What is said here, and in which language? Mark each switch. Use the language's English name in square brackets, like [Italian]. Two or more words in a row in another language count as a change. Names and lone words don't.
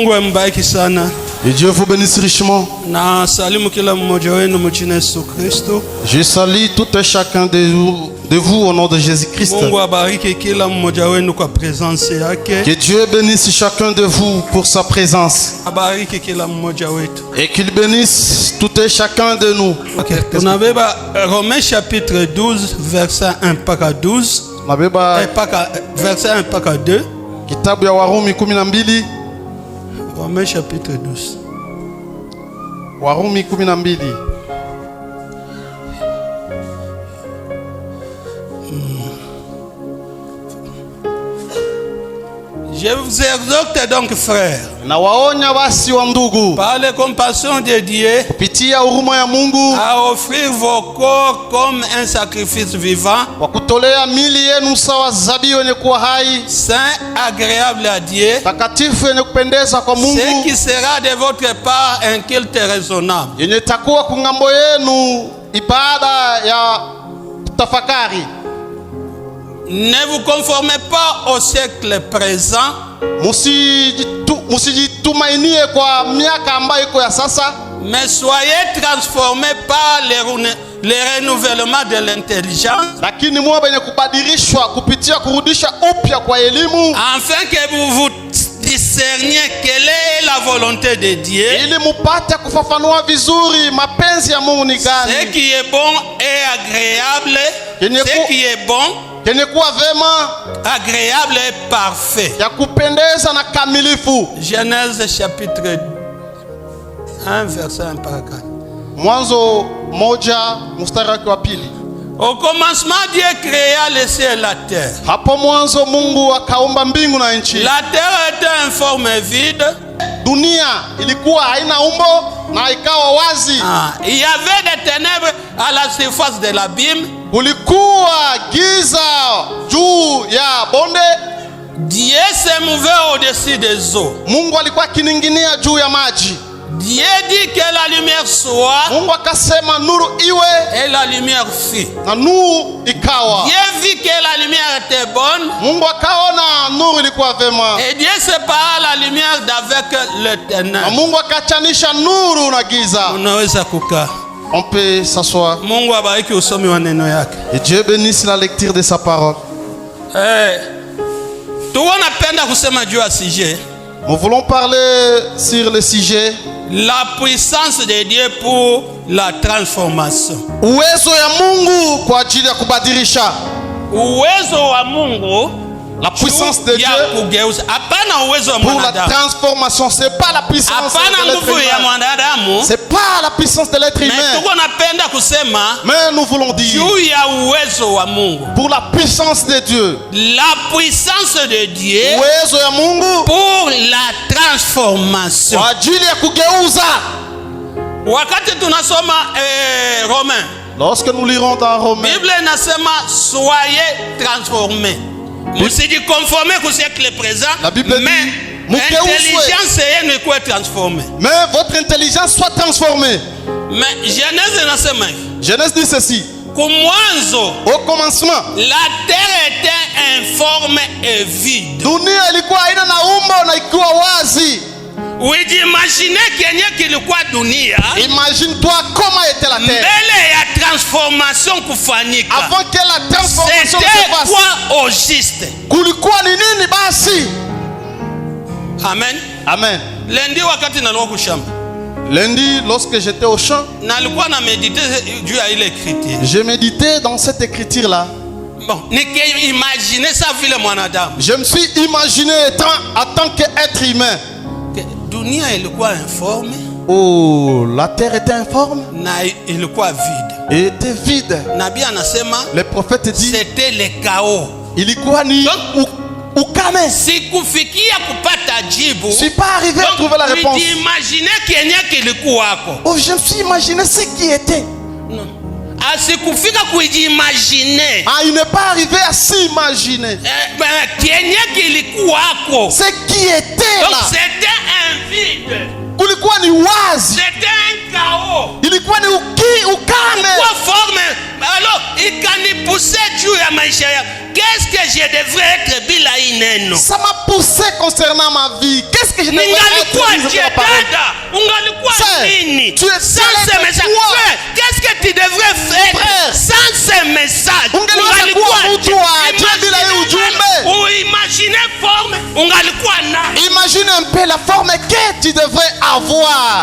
[Swahili] mbariki sana. [French] Et Dieu vous bénisse richement. [Swahili] Na salimu kila mmoja wenu mjina Yesu Kristo. [French] Je salue tout et chacun de vous au nom de Jésus-Christ. [Swahili] Mungu abariki kila mmoja wenu kwa presence yake. [French] Que Dieu bénisse chacun de vous pour sa présence. [Swahili] Abariki kila mmoja wetu. [French] Et qu'il bénisse tout et chacun de nous. [Swahili] Okay. Tunabeba [French] Romains chapitre 12 verset 1 [Swahili] mpaka 12. Verset 1 mpaka 2. Kitabu ya Warumi 12. [French] Romains chapitre 12. [Swahili] Warumi 12. [French] Je vous exhorte donc, frères, [Swahili] Nawaonya basi wa ndugu, [French] par les compassions de Dieu, [Swahili] kupitia huruma ya Mungu, [French] à offrir vos corps comme un sacrifice vivant, [Swahili] kwa kutolea mili yenu sawa zabihu yenye kuwa hai, [French] saint, agréable à Dieu, [Swahili] takatifu yenye kupendeza kwa Mungu, [French] ce qui sera de votre part un culte raisonnable. [Swahili] yenye takuwa kungambo yenu ibada ya tafakari. [French] Ne vous conformez pas au siècle présent, [Swahili] musijitumainie kwa miaka ambayo iko ya sasa, [French] mais soyez transformés par le renouvellement de l'intelligence, [Swahili] lakini muwe benye kubadilishwa kupitia kurudisha upya kwa elimu, [French] afin que vous vous discerniez quelle est la volonté de Dieu, [Swahili] ili mupate kufafanua vizuri mapenzi ya Mungu ni gani, [French] ce qui est bon et agréable, ce qui est bon, [Swahili] kenye kuwa vema, [French] agréable et parfait. [Swahili] ya kupendeza na kamilifu. [French] Genèse chapitre 1 verset 1 par 4. [Swahili] Mwanzo 1 mstari wake wa pili. [French] Au commencement, Dieu créa le ciel et la terre. [Swahili] Hapo mwanzo Mungu akaumba mbingu na nchi. [French] La terre était en forme vide. [Swahili] Dunia ilikuwa haina umbo na ikawa wazi. [French] Il y avait des ténèbres à la surface de l'abîme. [Swahili] Kulikuwa giza juu ya bonde. [French] Dieu se mouvait au-dessus des eaux. [Swahili] Mungu alikuwa akininginia juu ya maji. [French] Dieu dit que la lumière soit. [Swahili] Mungu akasema nuru iwe, [French] et la lumière fit. [Swahili] na nuru ikawa. [French] Dieu vit que la lumière était bonne. [Swahili] Mungu akaona nuru ilikuwa vema. [French] Et Dieu sépara la lumière d'avec le ténèbre. [Swahili] Na Mungu akachanisha nuru na giza. Unaweza kukaa. [French] On peut s'asseoir. [Swahili] Mungu abariki usomi wa neno yake. [French] Et Dieu bénisse la lecture de sa parole. [Swahili] Tunapenda kusema juu ya sujet. [French] Nous voulons parler sur le sujet la puissance de Dieu pour la transformation. [Swahili] Uwezo ya Mungu kwa ajili ya kubadilisha. Uwezo wa Mungu, [French] la puissance de Dieu [Swahili] hapana uwezo wa [French] pour la [Swahili] mwanadamu. [French] transformation, c'est pas la puissance [Swahili] hapana [French] de l'être [Swahili] ya [French] humain. [Swahili] mwanadamu. [French] C'est pas la puissance de l'être humain. [Swahili] Mais tunapenda kusema, [French] mais nous voulons dire [Swahili] juu ya uwezo wa Mungu, [French] pour la puissance de Dieu. La puissance de Dieu [Swahili] uwezo ya Mungu [French] pour la transformation. [Swahili] Kwa ajili ya kugeuza. Wakati tunasoma Romains, [French] lorsque nous lirons dans Romains, [Swahili] Bible inasema [French] soyez transformés. [Swahili] Msijikonforme kwa [French] siècle présent, mais l'intelligence [Swahili] yenu ikuwe transformée. [French] Mais votre intelligence soit transformée. [Swahili] Mais Genèse inasema hivi. [French] Genèse dit ceci. [Swahili] Kumwanzo, [French] au commencement, la terre était informe et vide. [Swahili] Dunia ilikuwa haina na umbo na ikiwa wazi. Ujimagine kenye kilikuwa dunia. [French] Imagine-toi comment était la terre. [Swahili] Mbele ya transformation kufanyika. [French] Avant que la transformation se fasse. C'était quoi au juste? [Swahili] Kulikuwa ni nini basi? Amen. Amen. Lundi wakati nalikuwa kushamba. [French] Lundi, lorsque j'étais au champ, [Swahili] nalikuwa na méditer juu ya ile écriture. [French] Je méditais dans cette écriture là. Bon, imaginer ça [Swahili] vile mwanadamu. [French] Je me suis imaginé en tant qu'être humain. [Swahili] Dunia ilikuwa informe. [French] Oh, la terre était informe. [Swahili] Na ilikuwa vide. [French] Et était vide. [Swahili] Nabii anasema, [French] le prophète dit, c'était le chaos. [Swahili] Ilikuwa ni ukame. Sikufikia kupata jibu. [French] Je suis pas arrivé à trouver la réponse. [Swahili] Imaginer kenye kilikuwako. [French] Oh, je me suis imaginé ce qui était. Non. [Swahili] Asikufika kujimaginer. [French] Ah, il n'est pas arrivé à s'imaginer. [Swahili] Kenye kilikuwako. [French] Ce qui était là. Donc c'était un vide. [Swahili] Kulikuwa ni wazi. [French] C'était un chaos. [Swahili] Ilikuwa ni ukame. Kwa forme. [French] Alors, [Swahili] ikanipousser juu ya maisha ya. [French] qu'est-ce que je devrais être [Swahili] bila ineno? [French] Ça m'a poussé concernant ma vie. Qu'est-ce que je devrais être? Tu es sans ce message. Qu'est-ce que tu devrais faire sans ce message? Imagine un peu la forme que tu devrais avoir.